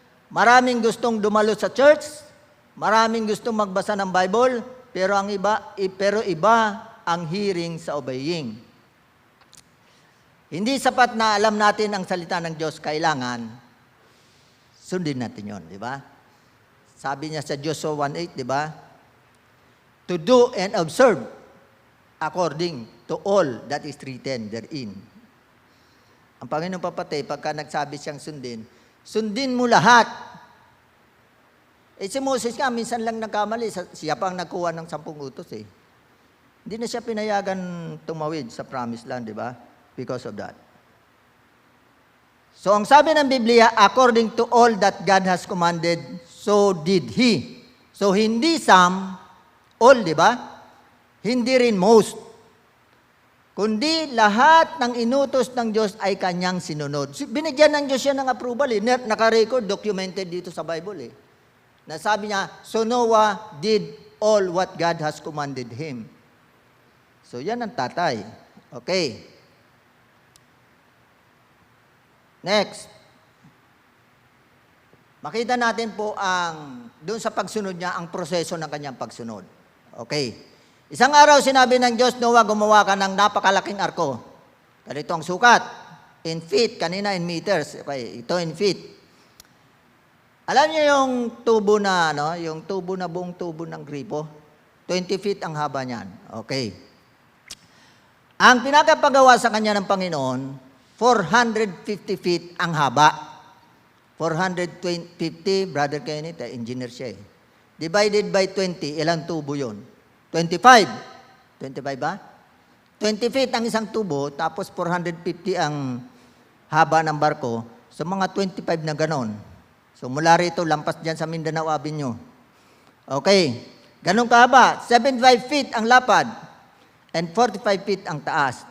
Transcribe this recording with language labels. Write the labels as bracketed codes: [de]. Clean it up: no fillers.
[tl] Maraming gustong dumalo sa church, maraming gustong magbasa ng Bible, pero iba ang hearing sa obeying. Hindi sapat na alam natin ang salita ng Diyos, kailangan sundin natin yon, di ba? Sabi niya sa Joshua 1:8, di ba? [en] To do and observe according to all that is written therein. [tl] Ang Panginoon papatay, pagka nagsabi siyang sundin mo lahat. Si Moses nga, minsan lang nagkamali, siya pa ang nagkuha ng 10 utos eh. Hindi na siya pinayagan tumawid sa promised land, di ba? [en] Because of that. So, [tl] ang sabi ng Biblia, [en] according to all that God has commanded, so did He. [tl] So, hindi some, all, di ba? Hindi rin most. Kundi lahat ng inutos ng Diyos ay kanyang sinunod. Binigyan ng Diyos siya ng approval eh. Naka-record, documented dito sa Bible eh. Nasabi niya, [en] so Noah did all what God has commanded him. [tl] So, yan ang tatay. Okay. [en] Next. [tl] Makita natin po doon sa pagsunod niya, ang proseso ng kanyang pagsunod. Okay. Isang araw, sinabi ng Diyos, Noah, gumawa ka ng napakalaking arko. Ganito ang sukat. [en] In feet, kanina in meters. Okay, ito in feet. [tl] Alam niyo yung tubo na, yung tubo na buong tubo ng gripo? 20 feet ang haba niyan. Okay. Ang pinakapagawa sa kanya ng Panginoon, 450 feet ang haba. 450, Brother Kenneth, engineer siya eh. Divided by 20, ilang tubo yun? 25. 25 ba? 20 feet ang isang tubo, tapos 450 ang haba ng barko. So mga 25 na ganon. So mula rito, lampas dyan sa Mindanao Avenue. Okay. Ganon kahaba. 75 feet ang lapad. And 45 feet ang taas.